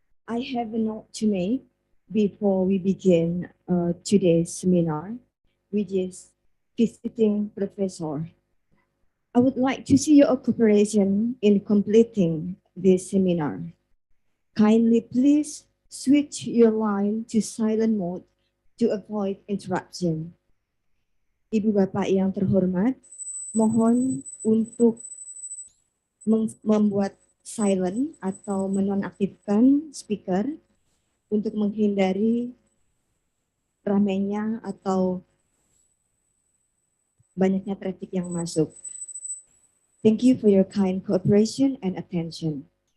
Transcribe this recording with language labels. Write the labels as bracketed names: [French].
[English] I have a note to make before we begin today's seminar, which is visiting professor. I would like to see your cooperation in completing this seminar. Kindly please switch your line to silent mode to avoid interruption. [Indonesian] Ibu Bapak yang terhormat, mohon untuk membuat silent atau menonaktifkan speaker untuk menghindari ramainya atau banyaknya traffic yang masuk. [English] Thank you for your kind cooperation and attention.